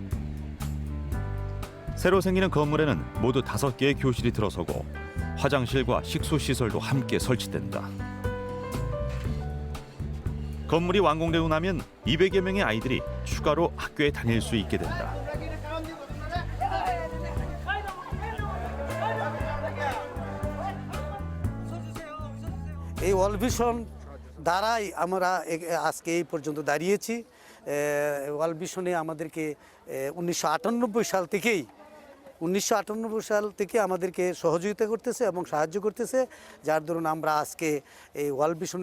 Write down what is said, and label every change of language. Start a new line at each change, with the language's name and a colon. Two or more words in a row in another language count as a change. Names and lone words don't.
Korean: 새로 생기는 건물에는 모두 5개의 교실이 들어서고 화장실과 식수시설도 함께 설치된다. 건물이 완공되고 나면 200여 명의 아이들이 추가로 학교에 다닐 수 있게 된다.
Bangla: এই ওয়ার্ল্ড ভিশন দ্বারাই আমরা আজকে এই পর্যন্ত দাঁড়িয়েছি। ওয়ার্ল্ড ভিশনে আমাদেরকে 1998 সাল থেকে আমাদেরকে সহযোগিতা করতেছে এবং সাহায্য করতেছে, যার দরুন আমরা আজকে এই ওয়ার্ল্ড ভিশনের